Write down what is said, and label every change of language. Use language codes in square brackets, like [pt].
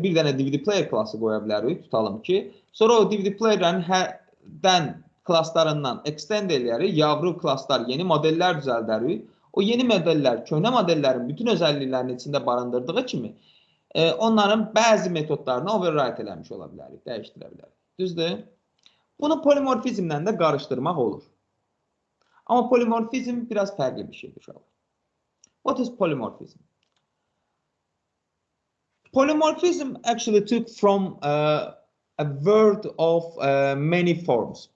[az] Bir dənə DVD player klası qoya bilərik, tutalım ki. Sonra o DVD playerlərin hərdən klasslarından extend eləyərik. Yavru klasslar, yeni modellər düzəldərik. O yeni modellər, köhnə modellərin bütün özəlliklərini içində barındırdığı kimi onların bəzi metodlarını override eləmiş ola bilərik, dəyişdirə bilərik. Düzdür? Bunu polimorfizmlə də qarışdırmaq olur. Amma polimorfizm biraz fərqli bir şeydir. [en] What is polymorphism? Polymorphism actually took from a word of many forms.